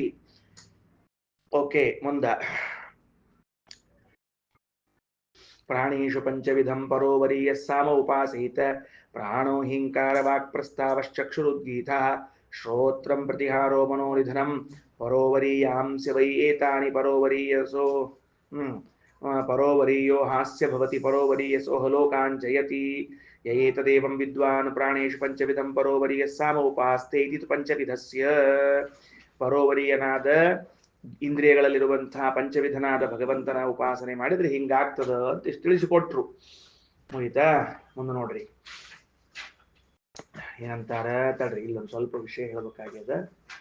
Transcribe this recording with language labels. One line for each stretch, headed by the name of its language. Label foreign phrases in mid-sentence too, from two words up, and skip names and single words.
Kannada: ಓಕೆ, ಮುಂದ.
Sanskrit: ಪ್ರಾಣೇಶು ಪಂಚವಿಧಂ ಪರೋವರೀಯ ಸಾಮ ಉಪಾಸೀತ. ಪ್ರಾಣೋ ಹಿಂಕಾರ ವಾಕ್ ಪ್ರಸ್ತಾವಶ್ಚಕ್ಷುರುದ್ಗೀತ ಶ್ರೋತ್ರಂ ಪ್ರತಿಹಾರೋ ಮನೋನಿಧನಂ ಪರೋವರೀಯಾಂಸ್ಯ ವೈ ಏತಾನಿ ಪರೋವರೀಯಸೋ ಪರೋವರೀಯೋ ಹಾಸ್ಯ ಭವತಿ ಪರೋವರೀಯಸೋ ಲೋಕಾನ್ ಜಯತಿ ಯಯೇತದೇವಂ ವಿದ್ವಾನ್ ಪ್ರಾಣೇಶು ಪಂಚವಿಧಂ ಪರೋವರೀಯ ಸಾಮ ಉಪಾಸ್ತೆ ಇತಿ ಪಂಚವಿಧಸ್ಯ.
Kannada: ಪರೋವರೀಯನಾದ ಇಂದ್ರಿಯಗಳಲ್ಲಿರುವಂತಹ ಪಂಚವಿಧನಾದ ಭಗವಂತನ ಉಪಾಸನೆ ಮಾಡಿದ್ರೆ ಹಿಂಗಾಗ್ತದ ಅಂತ ಇಷ್ಟು ತಿಳಿಸಿಕೊಟ್ರು. ಮುಗಿತಾ? ಮುಂದೆ ನೋಡ್ರಿ ಏನಂತಾರ. ತಡ್ರಿ, ಇಲ್ಲೊಂದು ಸ್ವಲ್ಪ ವಿಷಯ ಹೇಳ್ಬೇಕಾಗ್ಯದ.